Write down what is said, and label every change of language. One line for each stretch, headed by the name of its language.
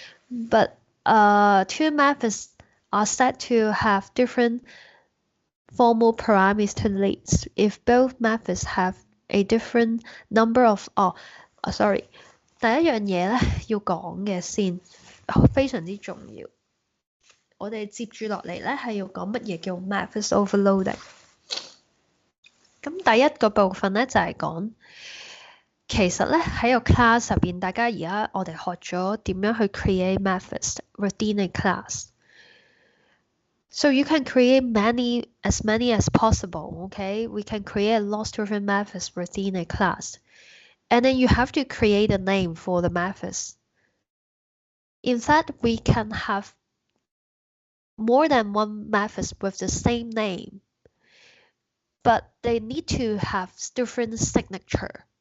English: But two methods are said to have different formal parameter lists if both methods have a different number of sorry
Cantonese: 第一樣嘢咧要講嘅先非常之重要。我哋接住落嚟咧係要講乜嘢叫 methods overloading。咁第一個部分咧就係講，其實咧喺個 class 入邊，大家而家我哋學咗點樣去 create methods within a class。
English: So you can create as many as possible, okay? We can create lots of different methods within a class. And then you have to create a name for the methods. In fact, we can have more than one method with the same name, but they need to have different signature.